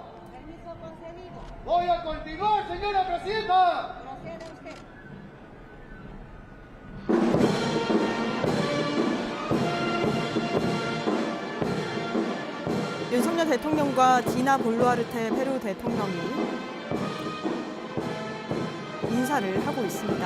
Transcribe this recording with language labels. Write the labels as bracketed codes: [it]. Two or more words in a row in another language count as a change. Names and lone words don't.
[es] Permiso concedido. Voy a continuar, señora presidenta. Proceda usted. [ko] 윤석열 대통령과 디나 볼루아르테 페루 대통령이 인사를 하고 있습니다.